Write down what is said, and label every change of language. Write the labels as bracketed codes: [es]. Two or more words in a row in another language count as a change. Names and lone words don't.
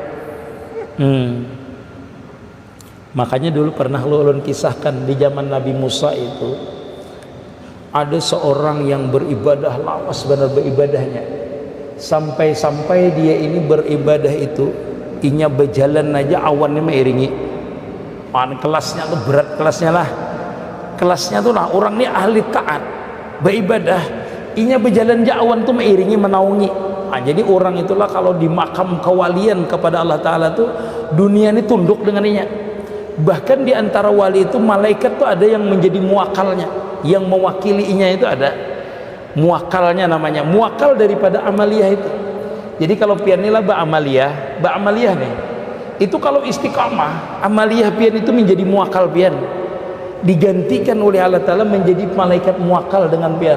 [bjn] Makanya dulu pernah ulun kisahkan di zaman Nabi Musa itu ada seorang yang beribadah, lawas benar beribadahnya, sampai-sampai dia ini beribadah itu inya berjalan aja awannya mengiringi. Kelasnya tuh berat, kelasnya tuh lah orang ini ahli taat beribadah, inya berjalan aja awan tuh mengiringi, menaungi. Jadi orang itulah kalau di makam kewalian kepada Allah Ta'ala tuh dunia ini tunduk dengan inya. Bahkan di antara wali itu malaikat tuh ada yang menjadi muakalnya, yang mewakili inya itu ada muakalnya, namanya muakal daripada amaliyah itu. Jadi kalau pian inilah ba'amaliyah nih, itu kalau istiqamah amaliyah pian itu menjadi muakal pian, digantikan oleh Allah Ta'ala menjadi malaikat muakal dengan pian.